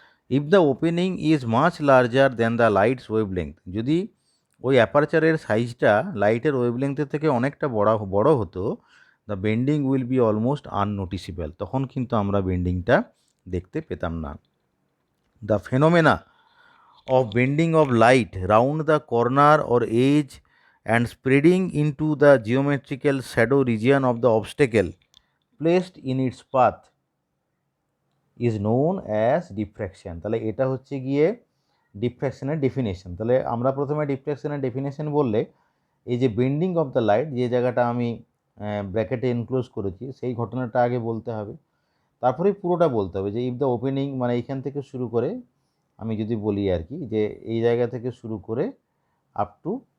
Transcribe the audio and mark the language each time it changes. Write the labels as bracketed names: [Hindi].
[English] if the opening is much larger than the light's wavelength, [Bangla] যদি ওই অ্যাপারচারের সাইজটা লাইটের ওয়েভলেংথের থেকে অনেকটা বড় হতো, [English] the bending will be almost unnoticeable, [Bangla] তখন কিন্তু আমরা বেন্ডিংটা দেখতে পেতাম না। [English] The phenomena of bending of light round the corner or edge and spreading into the geometrical shadow region of the obstacle placed in its path is known as diffraction. [Bangla] তাহলে এটা হচ্ছে গিয়ে ডিফ্র্যাকশনের ডেফিনেশন। তাহলে আমরা প্রথমে ডিফ্র্যাকশনের ডেফিনেশন বললে এই যে বেন্ডিং অফ দ্য লাইট, যে জায়গাটা আমি ব্র্যাকেটে এনক্লোজ করেছি সেই ঘটনাটা আগে বলতে হবে, তারপরে পুরোটা বলতে হবে যে ইফ দ্য ওপেনিং, মানে এইখান থেকে শুরু করে আমি যদি বলি আর কি, যে এই জায়গা থেকে শুরু করে আপ টু